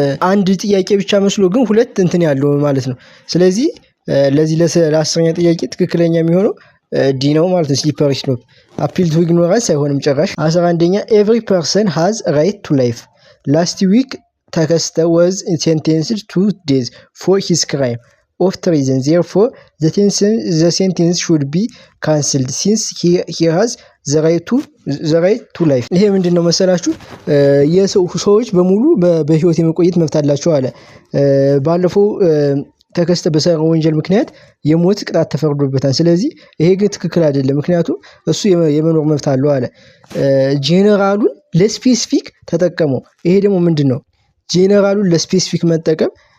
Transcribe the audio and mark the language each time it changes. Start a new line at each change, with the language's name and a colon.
Amharic: አንድ ጥያቄ ብቻ መስሎ ግን ሁለት እንትን ያለው ማለት ነው። ስለዚህ ለዚህ ለአስረኛ ጥያቄ ትክክለኛ የሚሆነው ዲ ነው ማለት ነው።
English: ስሊፐሪ ስሎፕ አፒል ቱ ኢግኖራንስ
Amharic: አይሆንም ጭራሽ። 11ኛ
English: ኤቭሪ ፐርሰን ሃዝ ራይት ቱ ላይፍ ላስት ዊክ
Amharic: ተከስተ
English: was sentenced to death for his crime of treason. Therefore the sentence should be cancelled since he has the right to life.
Amharic: ይሄ ምንድነው መሰላችሁ ሰዎች በሙሉ በህይወት የመቆየት መብት አላቸው አለ። ባለፈው ተከስተ በሰራው ወንጀል ምክንያት የሞት ቅጣት ተፈርዶበታል። ስለዚህ ይሄ ግን ትክክል አይደለም ምክንያቱም እሱ የመኖር መብት አለው አለ። ጄነራሉን ለስፔሲፊክ ተጠቀመው። ይሄ ደግሞ ምንድነው ጄነራሉን ለስፔሲፊክ መጠቀም